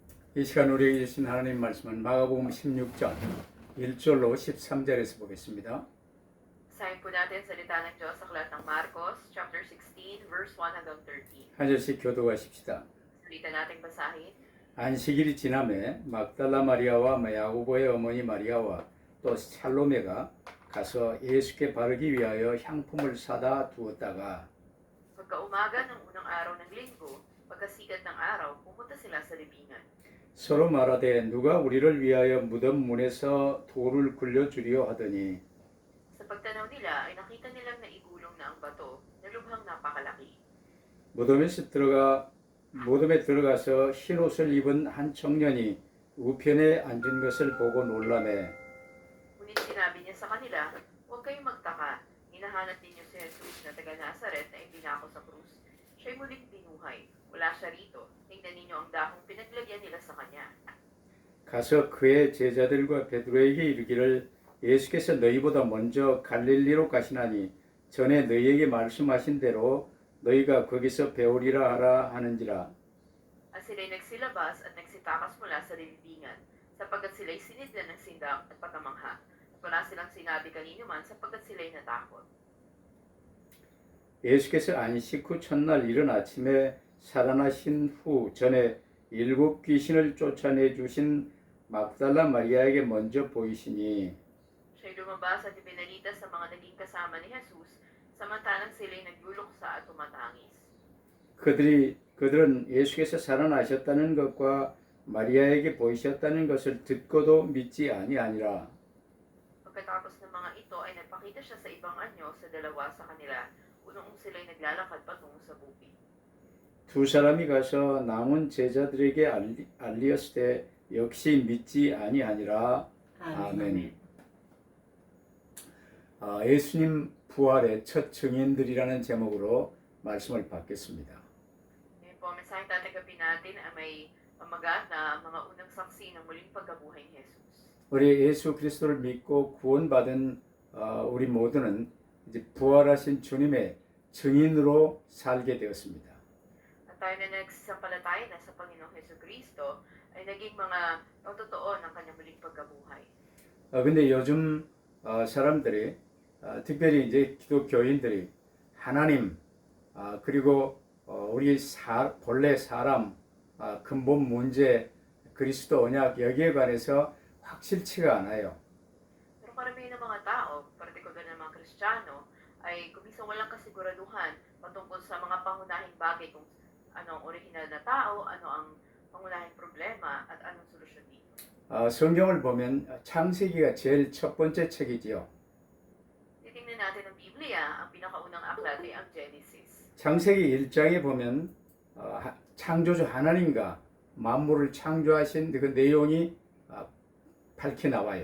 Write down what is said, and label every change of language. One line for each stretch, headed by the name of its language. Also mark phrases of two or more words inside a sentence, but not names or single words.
Korean: 이 시간 우리에게 주신 하나님 말씀은 마가복음 16장 1절로 13절에서 보겠습니다.
Filipino: Basahin po natin salita ng Diyos sa aklat ng Marcos, chapter 16, verse 1 hanggang 13.
Korean: 한 절씩 교도하십시다.
Filipino: Salita nating basahin.
Korean: 안식일이 지남에 막달라 마리아와 야고보의 어머니 마리아와 또 살로메가 가서 예수께 바르기 위하여 향품을 사다 두었다가
Filipino: Pagkaumaga ng unang araw ng linggo, pagkasikat ng araw, pumunta sila sa libingan.
Korean: 서로 말하되 누가 우리를 위하여 무덤 문에서 돌을 굴려주려 하더니
Filipino: Sa pagtanaw nila ay nakita nilang naigulong na ang bato na lubhang napakalaki. 무덤에 들어가서 흰 옷을 입은 한 청년이 우편에 앉은 것을 보고 놀라매 Ngunit sinabi niya sa kanila, huwag kayong magtaka. Hinahanap ninyo si Jesus na taga Nazaret na ibinako sa krus. Siya'y muling binuhay. Wala siya rito. Tingnan ninyo ang dahong pinaglagyan nila sa kanya.
Korean: 가서 그의 제자들과 베드로에게 이르기를 예수께서 너희보다 먼저 갈릴리로 가시나니 전에 너희에게 말씀하신 대로 너희가 거기서 배우리라 하라 하는지라.
Filipino: At sila'y nagsilabas at nagsitakas mula sa libingan, sapagkat sila'y sinidlan ng sindang at patamangha. At wala silang sinabi kanino man sapagkat sila'y natakot.
Korean: 예수께서 안식 후 첫날 이른 아침에 살아나신 후 전에 7 귀신을 쫓아내 주신 막달라 마리아에게 먼저 보이시니
Filipino: Siya'y lumabas at ibinalita sa mga naging kasama ni Jesus, samantalang sila'y nagluluksa at tumatangis.
Korean: 그들은 예수께서 살아나셨다는 것과 마리아에게 보이셨다는 것을 듣고도 믿지 아니하니라.
Filipino: Pagkatapos ng mga ito ay nagpakita siya sa ibang anyo sa dalawa sa kanila, unong sila'y naglalakad patungo sa bukid.
Korean: 두 사람이 가서 남은 제자들에게 알리었을 때 역시 믿지 아니하니라. 아멘. 예수님 부활의 첫 증인들이라는 제목으로 말씀을 받겠습니다.
Filipino: Ngayon po, ang mensaheng tatanggapin natin ay may pamagat na mga unang saksi ng muling pagkabuhay ni Jesus.
Korean: 우리 예수 그리스도를 믿고 구원받은 우리 모두는 이제 부활하신 주님의 증인으로 살게 되었습니다.
Filipino: At tayo na nagsasampalataya na sa Panginoong Hesus Kristo ay naging mga totoo ng kanyang muling pagkabuhay.
Korean: 근데 요즘 사람들이 특별히 이제 기독교인들이 하나님 그리고 우리 본래 사람 근본 문제 그리스도 언약 여기에 관해서 확실치가 않아요.
Filipino: Pero karamihan ng mga tao, partikular ng mga Kristiyano, ay kumisang walang kasiguraduhan patungkol sa mga pangunahing bagay kung ano ang original na tao, ano ang pangunahing problema, at anong solusyon dito.
Korean: 성경을 보면 창세기가 제일 첫 번째 책이지요.
Filipino: Titingnan natin ang Biblia, ang pinakaunang aklat ay ang Genesis.
Korean: 창세기 1장에 보면 창조주 하나님과 만물을 창조하신 그 내용이 밝히 나와요.